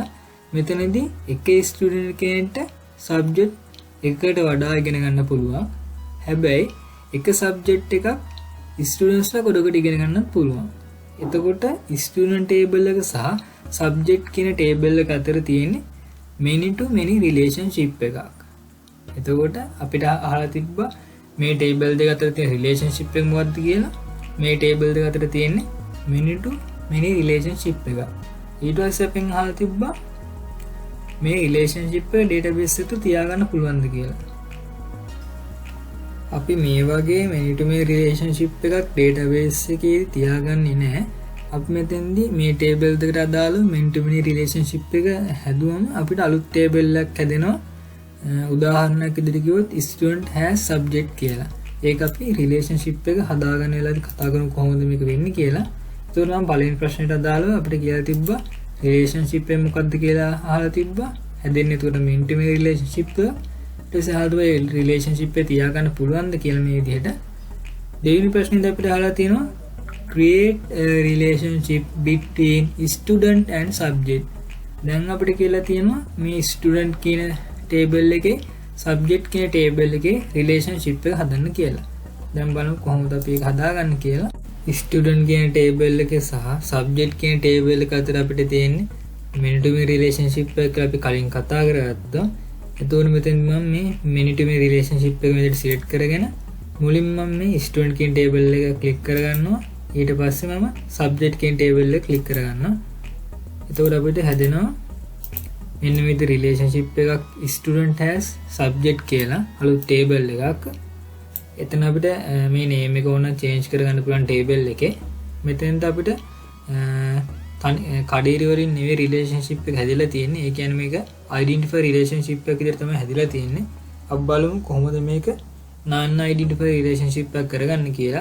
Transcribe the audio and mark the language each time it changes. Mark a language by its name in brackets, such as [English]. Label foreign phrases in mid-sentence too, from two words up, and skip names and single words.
[Sinhala] මෙතනදී එක student කෙනෙක්ට subject එකකට වඩා ඉගෙන ගන්න පුළුවන්. හැබැයි එක subject එකක් studentsලා කොටකට ඉගෙන ගන්නත් පුළුවන්. එතකොට [English] student table [Sinhala] එක සහ subject කියන table එක අතර තියෙන [English] many to many relationship [Sinhala] එකක්. එතකොට අපිට අහලා තිබ්බා මේ table දෙක අතර තියෙන relationship එක මොකක්ද කියලා. මේ table දෙක අතර තියෙන්නේ [English] many to many relationship [Sinhala] එක. ඊට පස්සේ අපෙන් අහලා තිබ්බා මේ relationship එක database එකට තියාගන්න පුළුවන්ද කියලා. අපි මේ වගේ [English] many to many relationship [Sinhala] එකක් database එකේ තියාගන්නේ නැහැ. අපි මෙතෙන්දී මේ table දෙකට අදාළව [English] many to many relationship [Sinhala] එක හැදුවම අපිට අලුත් table එකක් හැදෙනවා. උදාහරණයක් විදිහට කිව්වොත් [English] student has subject [Sinhala] කියලා. ඒක අපි relationship එක හදාගන්න වෙලාවදී කතා කරමු කොහොමද මේක වෙන්නේ කියලා. ඒතකොට මම පළවෙනි ප්‍රශ්නෙට අදාළව අපිට කියලා තිබ්බා relationship එක මොකක්ද කියලා අහලා තිබ්බා. හැදෙන්නේ එතකොට [English] main to main relationship [Sinhala] එක. ඊට පස්සේ අහලා ඒ relationship එක තියාගන්න පුළුවන්ද කියලා මේ විදිහට. දෙවෙනි ප්‍රශ්නේදී අපිට අහලා තියෙනවා [English] create a relationship between student and subject. [Sinhala] දැන් අපිට කියලා තියෙනවා මේ student කියන table එකේ subject කියන table එකේ relationship එක හදන්න කියලා. දැන් බලමු කොහොමද අපි ඒක හදාගන්නේ කියලා. student කියන table එකේ සහ subject කියන table එක අතර අපිට තියෙන්නේ [English] many to many relationship [Sinhala] එක අපි කලින් කතා කරගත්තා. එතකොට මෙතෙන් මම මේ [English] many to many relationship [Sinhala] එක විදිහට select කරගෙන මුලින්ම මම මේ student කියන table එක click කරගන්නවා. ඊට පස්සේ මම subject කියන table එක click කරගන්නවා. එතකොට අපිට හැදෙනවා මෙන්න මේ විදිහට relationship එකක් [English] student has subject [Sinhala] කියලා අලුත් table එකක්. එතන අපිට මේ name එක ඕන change කරගන්න පුළුවන් table එකේ. මෙතෙන්ට අපිට කඩේරි වලින් නෙවෙයි relationship එක හැදිලා තියෙන්නේ. ඒ කියන්නේ මේක [English] identify relationship [Sinhala] එකක් විදිහට තමයි හැදිලා තියෙන්නේ. අපි බලමු කොහොමද මේක [English] non identify relationship [Sinhala] එකක් කරගන්නේ කියලා.